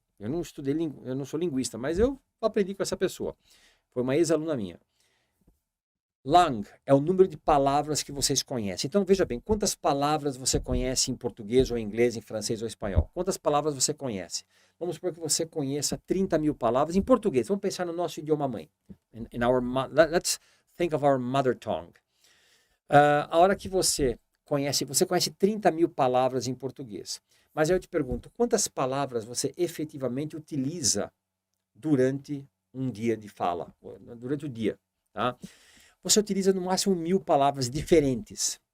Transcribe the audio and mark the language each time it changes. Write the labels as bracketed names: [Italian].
[Portuguese] Eu não estudei, eu não sou linguista, mas eu aprendi com essa pessoa. Foi uma ex-aluna minha. Langue é o número de palavras que vocês conhecem. Então, veja bem, quantas palavras você conhece em português ou em inglês, em francês ou espanhol? Quantas palavras você conhece? Vamos supor que você conheça 30 mil palavras em português. Vamos pensar no nosso idioma mãe. [English] Let's think of our mother tongue. [Portuguese] A hora que você conhece 30 mil palavras em português. Mas eu te pergunto, quantas palavras você efetivamente utiliza durante um dia de fala? Durante o dia, tá? Você utiliza no máximo 1000 palavras diferentes.